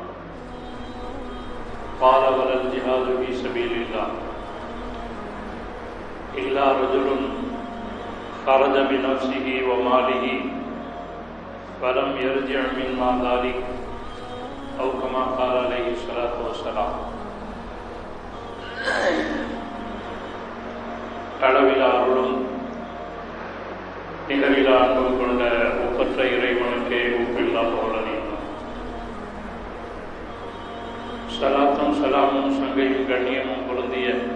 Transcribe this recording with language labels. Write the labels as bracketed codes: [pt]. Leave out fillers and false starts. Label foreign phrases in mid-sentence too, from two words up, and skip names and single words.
[ar] قال: ولا الجهاد في سبيل الله إلا رجل خرج بنفسه وماله فلم يرجع مما ذلك، أو كما قال عليه الصلاة والسلام. [ta] அளவிலா அருளும் நிகரிலா அன்பும் கொண்ட ஒப்பற்ற இறைவனுக்கே ஒப்பில்லா புகழனையும் சலாத்தும் சலாமும் சங்கையும் கண்ணியமும் பொருந்திய